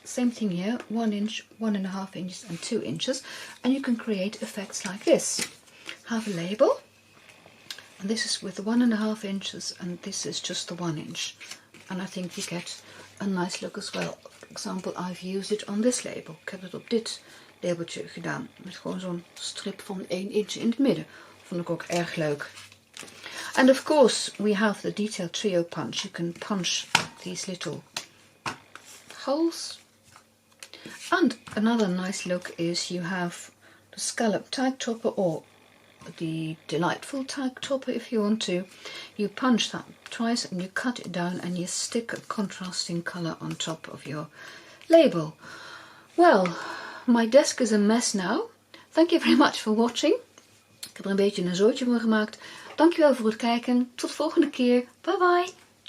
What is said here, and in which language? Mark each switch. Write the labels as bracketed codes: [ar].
[en] Same thing here, 1 inch, 1.5 inches and 2 inches. And you can create effects like this. Have a label. And this is with the 1.5 inches and this is just the 1 inch. And I think you get a nice look as well. For example, I've used it on this label. [nl] Ik heb het op dit labeltje gedaan. Met gewoon zo'n strip van 1 inch in het midden. Vond ik ook erg leuk. [en] And of course we have the detailed trio punch. You can punch these little holes. And another nice look is you have the scallop tag topper or the delightful tag topper if you want to. You punch that twice and you cut it down and you stick a contrasting colour on top of your label. Well, my desk is a mess now. Thank you very much for watching. [nl] Ik heb er een beetje een zootje van gemaakt. Dankjewel voor het kijken. Tot de volgende keer. Bye bye.